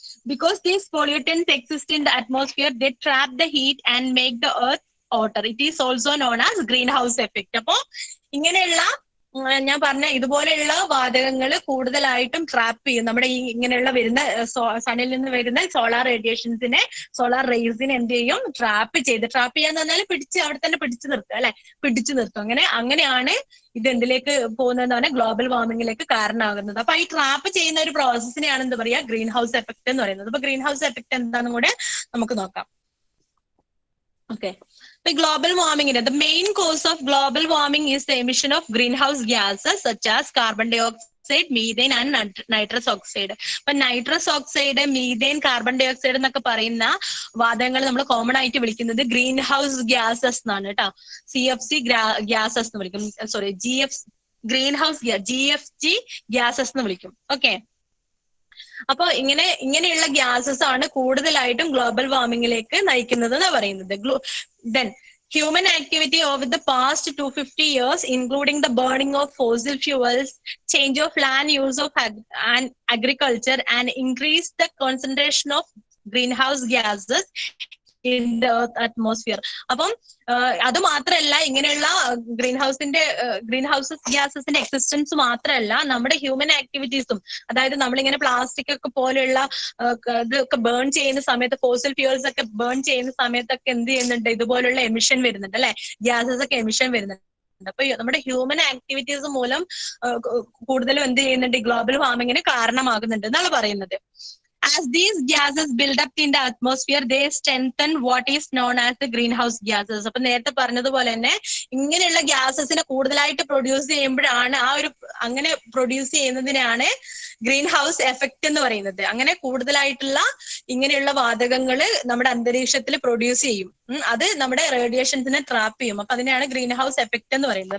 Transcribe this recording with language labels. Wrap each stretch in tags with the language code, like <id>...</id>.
<en>Because these pollutants exist in the atmosphere, they trap the heat and make the earth hotter. It is also known as greenhouse effect.</en> <ml>അപ്പൊ ഇങ്ങനെയുള്ള ഞാൻ പറഞ്ഞ ഇതുപോലെയുള്ള വാതകങ്ങൾ കൂടുതലായിട്ടും trap ചെയ്യും നമ്മുടെ ഈ ഇങ്ങനെയുള്ള വരുന്ന സണ്ണിൽ നിന്ന് വരുന്ന സോളാർ റേഡിയേഷൻസിനെ, സോളാർ റേസിനെ എന്ത് ചെയ്യും? ട്രാപ്പ് ചെയ്യാന്ന് പറഞ്ഞാൽ അവിടെ തന്നെ പിടിച്ചു നിർത്തുക അല്ലെ, പിടിച്ചു നിർത്തും. അങ്ങനെയാണ് ഇത് എന്തിലേക്ക് പോകുന്നതെന്ന് പറഞ്ഞാൽ ഗ്ലോബൽ വാർമിംഗിലേക്ക് കാരണമാകുന്നത്. അപ്പൊ ഈ ട്രാപ്പ് ചെയ്യുന്ന ഒരു പ്രോസസ്സിനെയാണ് എന്ത് പറയാ? ഗ്രീൻ ഹൗസ് എഫക്ട് എന്ന് പറയുന്നത്. അപ്പൊ ഗ്രീൻ ഹൗസ് എഫക്ട് എന്താണെന്നും കൂടെ നമുക്ക് നോക്കാം.</ml> <en>Okay. The global warming, the main cause of global warming is the emission of greenhouse gases such as carbon dioxide, methane and nitrous oxide.</en> <ml>അപ്പൊ nitrous oxide, methane, carbon dye oxide എന്നൊക്കെ പറയുന്ന വാതകങ്ങൾ നമ്മൾ common ആയിട്ട് വിളിക്കുന്നത് green house gases എന്നാണ് കേട്ടോ. CFC gases എന്ന് വിളിക്കും. Sorry, green house GFG gases എന്ന് വിളിക്കും. ഓക്കെ. അപ്പൊ ഇങ്ങനെയുള്ള ഗ്യാസസ് ആണ് കൂടുതലായിട്ടും ഗ്ലോബൽ വാർമിംഗിലേക്ക് നയിക്കുന്നത് എന്ന് പറയുന്നത്.</ml> <en>Then human activity over the past 250 years, including the burning of fossil fuels, change of land use of agriculture, and increase the concentration of greenhouse gases in the earth atmosphere.</en> <ml>അപ്പം അത് മാത്രമല്ല, ഇങ്ങനെയുള്ള green house ഗ്യാസസിന്റെ existence മാത്രമല്ല, നമ്മുടെ human ആക്ടിവിറ്റീസും, അതായത് നമ്മളിങ്ങനെ plastic ഒക്കെ പോലെയുള്ള ഇതൊക്കെ ബേൺ ചെയ്യുന്ന സമയത്ത്, ഫോസിൽ ഫ്യൂൽസ് ഒക്കെ ബേൺ ചെയ്യുന്ന സമയത്തൊക്കെ എന്ത് ചെയ്യുന്നുണ്ട്? ഇതുപോലുള്ള എമിഷൻ വരുന്നുണ്ട് അല്ലെ, ഗ്യാസസ് ഒക്കെ എമിഷൻ വരുന്നുണ്ട്. അപ്പൊ നമ്മുടെ ഹ്യൂമൻ ആക്ടിവിറ്റീസ് മൂലം കൂടുതലും എന്ത് ചെയ്യുന്നുണ്ട്? ഗ്ലോബൽ വാർമിങ്ങിന് കാരണമാകുന്നുണ്ട് എന്നാണ് പറയുന്നത്.</ml> <en>As these gases build up in the atmosphere, they strengthen what is known as the greenhouse gases.</en> <ml>അപ്പൊ നേരത്തെ പറഞ്ഞതുപോലെ തന്നെ ഇങ്ങനെയുള്ള ഗ്യാസസിനെ കൂടുതലായിട്ട് പ്രൊഡ്യൂസ് ചെയ്യുമ്പോഴാണ് അങ്ങനെ പ്രൊഡ്യൂസ് ചെയ്യുന്നതിനാണ് ഗ്രീൻ ഹൗസ് എഫക്ട് എന്ന് പറയുന്നത്. അങ്ങനെ കൂടുതലായിട്ടുള്ള ഇങ്ങനെയുള്ള വാതകങ്ങൾ നമ്മുടെ അന്തരീക്ഷത്തിൽ പ്രൊഡ്യൂസ് ചെയ്യും. അത് നമ്മുടെ റേഡിയേഷൻസിനെ ട്രാപ്പ് ചെയ്യും. അപ്പൊ അതിനെയാണ് ഗ്രീൻ ഹൗസ് എഫക്ട് എന്ന് പറയുന്നത്.</ml>